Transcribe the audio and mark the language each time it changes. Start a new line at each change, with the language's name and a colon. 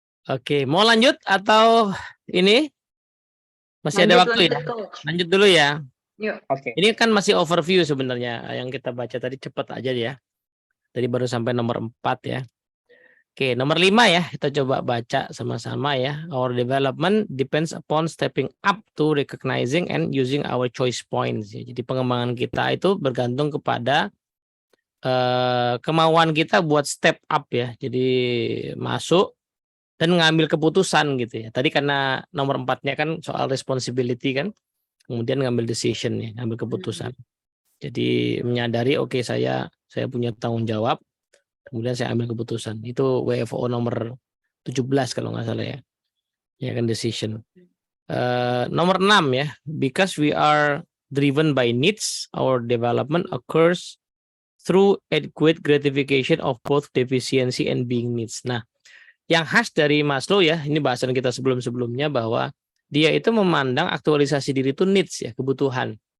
Indonesian: Oke, mau lanjut atau ini? Masih ada waktu ya? Lanjut dulu ya. Yuk. Oke. Ini kan masih overview sebenarnya yang kita baca tadi, cepat aja ya. Tadi baru sampai nomor 4 ya. Oke, nomor 5 ya. Kita coba baca sama-sama ya.
English: Our development depends upon stepping up to recognizing and using our choice points.
Indonesian: Ya. Jadi pengembangan kita itu bergantung kepada kemauan kita buat step up ya. Jadi masuk dan ngambil keputusan gitu ya. Tadi karena nomor 4-nya kan soal responsibility kan. Kemudian ngambil decision ya, ngambil keputusan. Jadi menyadari oke, saya punya tanggung jawab. Kemudian saya ambil keputusan. Itu WFO nomor 17 kalau nggak salah ya. Ya kan decision. Nomor 6 ya.
English: Because we are driven by needs, our development occurs through adequate gratification of both deficiency and being needs.
Indonesian: Nah, yang khas dari Maslow ya, ini bahasan kita sebelum-sebelumnya bahwa dia itu memandang aktualisasi diri itu needs ya, kebutuhan.